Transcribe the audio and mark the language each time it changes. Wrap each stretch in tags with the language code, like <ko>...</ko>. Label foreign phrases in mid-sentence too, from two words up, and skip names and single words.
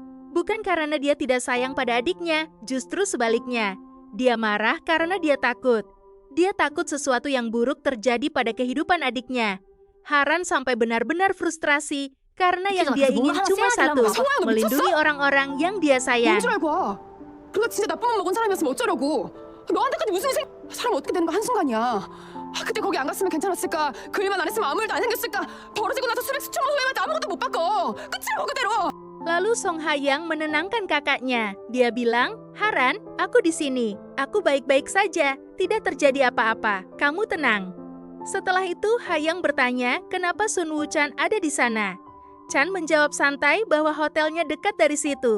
<id>Bukan karena dia tidak sayang pada adiknya, justru sebaliknya. Dia marah karena dia takut. Dia takut sesuatu yang buruk terjadi pada kehidupan adiknya. Haran sampai benar-benar frustrasi karena yang dia ingin cuma satu, melindungi orang-orang yang dia sayang.</id> <ko>뭔 줄 알고 와. 그거 진짜 나쁜 맘 먹은 사람이었으면 어쩌려고. 너한테까지 무슨 사람 어떻게 되는 거 한순간이야. 그때 거기 안 갔으면 괜찮았을까? 그 일만 안 했으면 아무 일도 안 생겼을까? 벌어지고 나서 수백 수천 번 후회해도 아무것도 못 바꿔. 끝이라고 그대로.</ko> <id>Lalu Song Ha-young menenangkan kakaknya. Dia bilang, Haran, aku di sini. Aku baik-baik saja. Tidak terjadi apa-apa. Kamu tenang. Setelah itu, Ha-young bertanya, kenapa Sun Woo-chan ada di sana? Chan menjawab santai bahwa hotelnya dekat dari situ.</id>